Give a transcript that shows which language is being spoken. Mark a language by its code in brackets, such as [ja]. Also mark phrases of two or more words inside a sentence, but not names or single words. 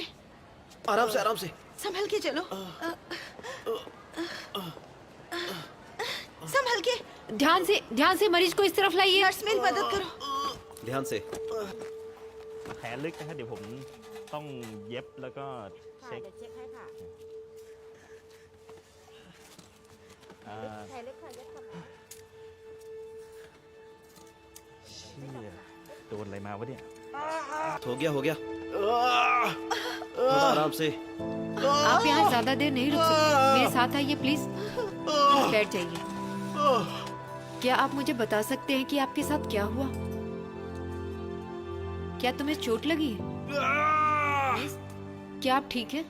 [hi] आराम से, आराम से। संभल के चलो। संभल के। ध्यान से मरीज को इस तरफ लाइए। नर्स मेरी मदद करो। ध्यान से। [th] แผลลึกนะครับเดี๋ยวผม ต้องเย็บแล้วก็ ค่ะ เช็ค เดี๋ยวเช็คให้ค่ะ อ่า แผลเล็กค่ะเย็บก่อนนะ เชี่ยโดนอะไรมาวะเนี่ย [hi] हो गया थोड़ा आराम से। आप यहाँ ज्यादा देर नहीं रुक सकते, मेरे साथ आइए प्लीज। बैठ जाइए। क्या आप मुझे बता सकते हैं कि आपके साथ क्या हुआ? क्या तुम्हें चोट लगी है? मिस, क्या आप ठीक हैं?